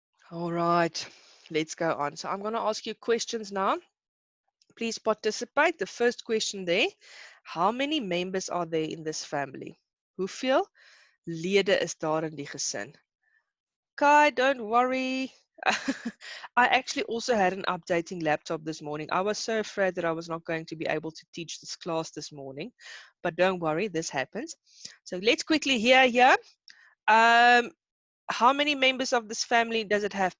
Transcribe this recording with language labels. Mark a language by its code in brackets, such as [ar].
[en] All right, let's go on. So I'm going to ask you questions now. Please participate. The first question there: how many members are there in this family? [af] Hoeveel lede is daar in die gesin? [en] Kai, don't worry. I actually also had an updating laptop this morning. I was so afraid that I was not going to be able to teach this class this morning, but don't worry, this happens. So let's quickly hear here. How many members of this family does it have?